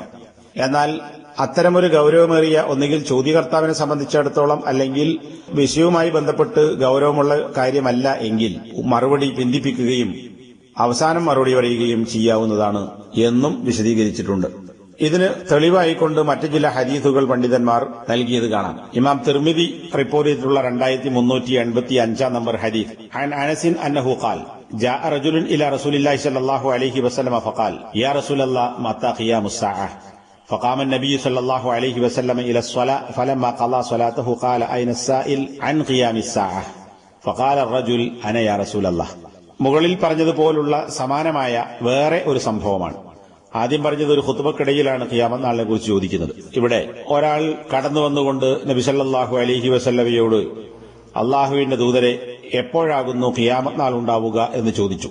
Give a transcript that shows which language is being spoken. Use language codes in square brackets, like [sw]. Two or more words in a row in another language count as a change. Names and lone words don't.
[ml] എന്നാൽ അത്തരമൊരു ഗൌരവമേറിയ ഒന്നുകിൽ ചോദ്യകർത്താവിനെ സംബന്ധിച്ചിടത്തോളം അല്ലെങ്കിൽ വിഷയവുമായി ബന്ധപ്പെട്ട് ഗൌരവമുള്ള കാര്യമല്ല എങ്കിൽ മറുപടി ബന്ധിപ്പിക്കുകയും അവസാനം മറുപടി പറയുകയും ചെയ്യാവുന്നതാണ് എന്നും വിശദീകരിച്ചിട്ടുണ്ട്. ഇതിന് തെളിവായിക്കൊണ്ട് മറ്റു ചില ഹദീസുകൾ പണ്ഡിതന്മാർ നൽകിയത് കാണാം. ഇമാം തിർമിദി റിപ്പോർട്ട് ചെയ്തിട്ടുള്ള 2385 നമ്പർ ഹദീസ്, [ar] عن أنس أنه قال جاء رجل إلى رسول الله صلى الله عليه وسلم فقال يا رسول الله متى قيام الساعة فقام النبي صلى الله عليه وسلم إلى الصلاة فلما قضى صلاته قال أين السائل عن قيام الساعة فقال الرجل أنا يا رسول الله. [ml] മുകളിൽ പറഞ്ഞതുപോലുള്ള സമാനമായ വേറെ ഒരു സംഭവമാണ്. ആദ്യം പറഞ്ഞത് ഒരു ഖുത്ബക്കിടയിലാണ് ഖിയാമത്ത് നാളിനെ കുറിച്ച് ചോദിക്കുന്നത്. ഇവിടെ ഒരാൾ കടന്നു വന്നുകൊണ്ട് നബി [ar] صلى الله عليه وسلم [ml] അള്ളാഹുവിന്റെ ദൂതരെ എപ്പോഴാകുന്നു ഖിയാമത്ത് നാൾ ഉണ്ടാവുക എന്ന് ചോദിച്ചു.